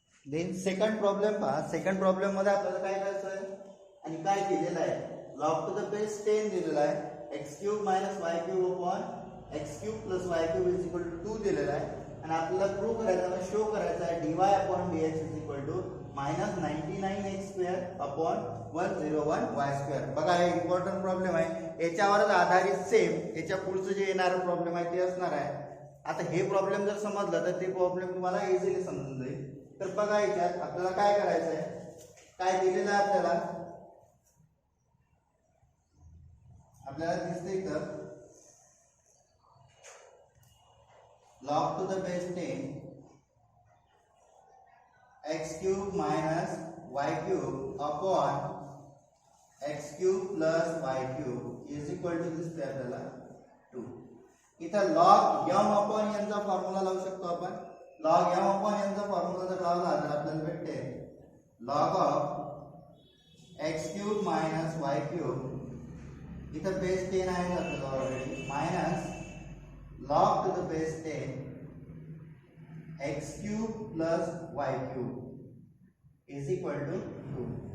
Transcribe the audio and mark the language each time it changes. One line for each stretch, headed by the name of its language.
English: Then second problem पहा.
Marathi: Second problem मध्ये आपल्याला काय करायचं आहे आणि काय दिलेलं आहे,
English: Log to the base 10 दिलेला आहे, x cube minus y cube upon x cube plus y cube is equal to 2 दिलेला आहे आणि आपल्याला प्रूव्ह करायचं आहे, शो करायचं आहे dy upon dx is equal to minus 99x square upon 101 y square.
Marathi: बघा हे इम्पॉर्टंट प्रॉब्लेम आहे, याच्यावरच आधारित सेम याच्या पुढचं जे येणारं प्रॉब्लेम आहे ते असणार आहे. आता हे प्रॉब्लेम जर समजलं तर ते प्रॉब्लेम तुम्हाला इझिली समजून जाईल. तर बघा याच्यात आपल्याला काय करायचं आहे, काय दिलेलं आहे आपल्याला दिसते इथं
English: log to the base 10 x cube minus y cube upon x cube plus y cube is equal to दिसते आपल्याला 2.
Marathi: इथं log m upon n चा फॉर्म्युला लावू शकतो आपण. log m upon n चा फॉर्म्युला जर लावला तर आपल्याला भेटते
English: log of x cube minus y cube, इथं base 10 आहे आपल्याला already, minus log to the base 10 x cube plus y cube is equal to 2.